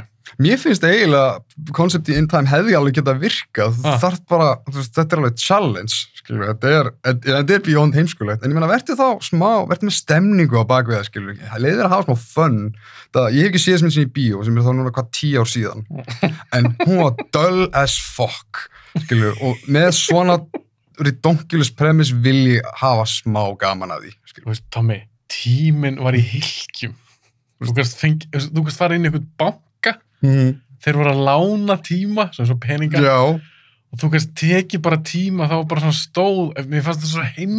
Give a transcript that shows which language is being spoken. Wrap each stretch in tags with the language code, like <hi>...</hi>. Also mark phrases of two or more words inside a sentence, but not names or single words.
<is>Mér finnst eiginlega konceptið í In Time hefði alveg getað virkað. Þarf bara, þetta er alveg challenge, skilur við. Þetta er beyond heimskulegt. En ég meina, verður með stemningu á bakvið það, skilur við. Það leiðir að hafa smá fun. Ég hef ekki séð sem í bíó, sem er þá núna 10 ár síðan. En hún var</is> <en>dull as fuck,</en> <is>skilur við. Og með svona redonkulous premise vil ég hafa smá gaman af því, skilur við. Tommy, tíminn var í hylkjum. Þú kannst fara inn í einhvern banka, þeir voru að lána tíma, svo peninga. Já. Og þú kannst tekið bara tíma, það var bara svona stóð, mér fannst það svo heimskulega.</is>